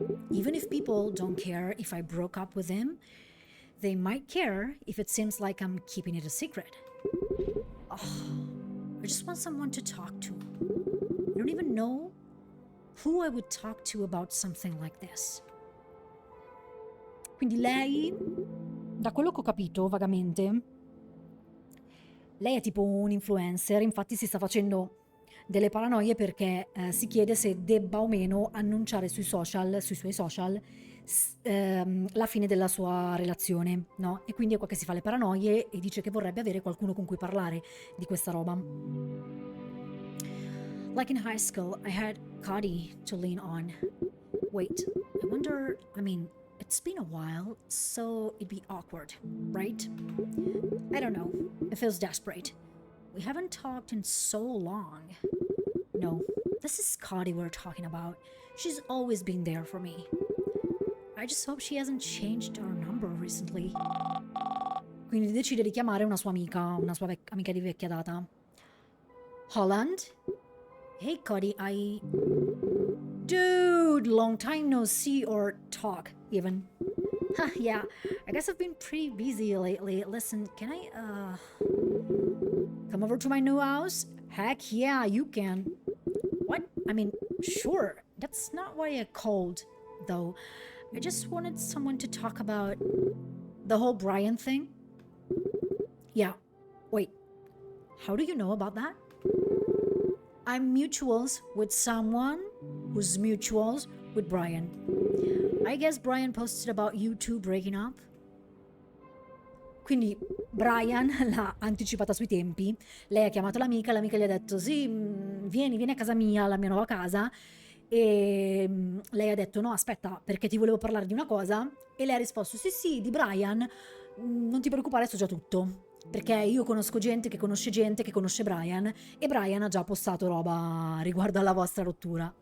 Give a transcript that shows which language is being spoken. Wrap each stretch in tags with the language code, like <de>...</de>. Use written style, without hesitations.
<en>Even if people don't care if I broke up with him, they might care if it seems like I'm keeping it a secret. Oh, I just want someone to talk to. I don't even know who I would talk to about something like this.</en> <it>Quindi lei, da quello che ho capito vagamente, lei è tipo un influencer, infatti si sta facendo delle paranoie perché si chiede se debba o meno annunciare sui social, sui suoi social, la fine della sua relazione, no? E quindi è qua che si fa le paranoie e dice che vorrebbe avere qualcuno con cui parlare di questa roba.</it> <en>Like in high school, I had Cody to lean on. Wait, I wonder, it's been a while, so it'd be awkward, right? I don't know. It feels desperate. We haven't talked in so long. No, this is Cody we're talking about. She's always been there for me. I just hope she hasn't changed our number recently.</en> <it>Quindi decide di chiamare una sua amica amica di vecchia data.</it> <en>Holland? Hey Cody, Dude, long time no see or talk, even. Yeah, I guess I've been pretty busy lately. Listen, can I, come over to my new house? Heck yeah, you can. What? Sure. That's not why I called, though. I just wanted someone to talk about the whole Brian thing. Yeah. Wait. How do you know about that? I'm mutuals with someone who's mutuals with Brian. I guess Brian posted about you two breaking up.</en> <it>Quindi Brian l'ha anticipata sui tempi, lei ha chiamato l'amica gli ha detto sì, vieni a casa mia, la mia nuova casa, e lei ha detto no aspetta perché ti volevo parlare di una cosa, e lei ha risposto sì di Brian, non ti preoccupare so già tutto, perché io conosco gente che conosce Brian, e Brian ha già postato roba riguardo alla vostra rottura.</it>